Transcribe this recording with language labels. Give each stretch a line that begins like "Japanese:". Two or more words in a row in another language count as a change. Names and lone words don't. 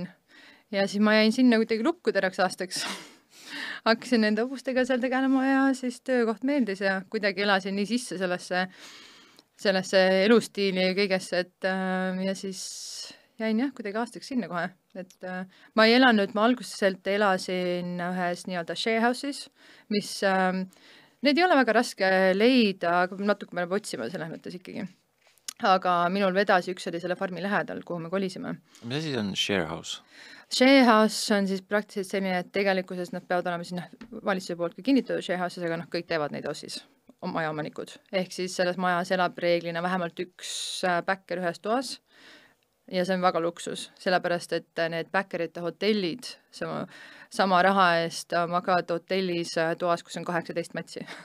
Estonian: Ja siis ma jäin sinna kuidagi lukku teraks aastaks. Hakkasin nende hobustega seal tegelema ja siis töökoht meeldis ja kuidagi elasin nii sisse sellesse elustiili ja kõigesse, et ja siis jäin jah, kuidagi aastaks sinna kohe. Et ma ei elanud, ma alguseselt elasin ühes nii-öelda sharehouse'is, mis need ei ole väga raske leida, aga natuke me peab otsima selles mõttes ikkagi. aga minul vedas üks oli selle farmi lähedal, kuhu me kolisime. Mis asi on
English: share house? Share house
Estonian: on siis praktiliselt selline, et tegelikkuses nad peavad olema sinna valitsuse poolt ka kinnitatud
English: share houses,
Estonian: aga kõik teevad neid houses, majaomanikud. Ehk siis selles majas elab reeglina vähemalt üks backer ühes toas ja see on väga luksus, sellepärast et need backerite hotellid sama raha eest magavad hotellis toas, kus on 18 matsi.